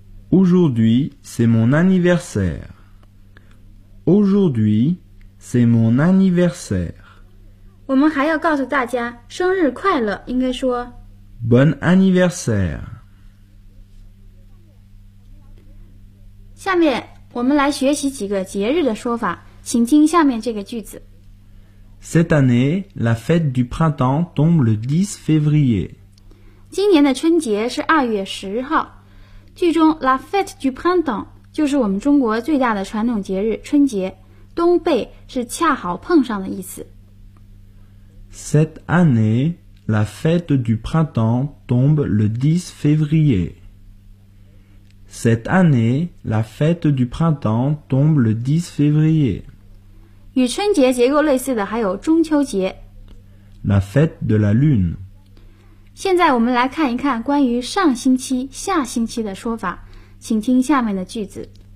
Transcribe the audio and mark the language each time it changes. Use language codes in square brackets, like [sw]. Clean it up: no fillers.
[fr] Aujourd'hui, c'est mon anniversaire. Aujourd'hui, c'est mon anniversaire. [zh] 我们还要告诉大家生日快乐，应该说 [fr] Bon anniversaire. [zh] 下面我们来学习几个节日的说法，请听下面这个句子。 [fr] Cette année, la fête du printemps tombe le 10 février. [zh] 今年的春节是2月10号。句中 [fr] la fête du printemps [zh] 就是我们中国最大的传统节日春节，冬被是恰好碰上的意思。 [fr] Cette année, la fête du printemps tombe le 10 février. Cette année, la fête du printemps tombe le 10 février. [zh] 与春节结构类似的还有中秋节。 [fr] La fête de la lune. [zh] 现在我们来看一看关于上星期、下星期的说法，请听下面的句子。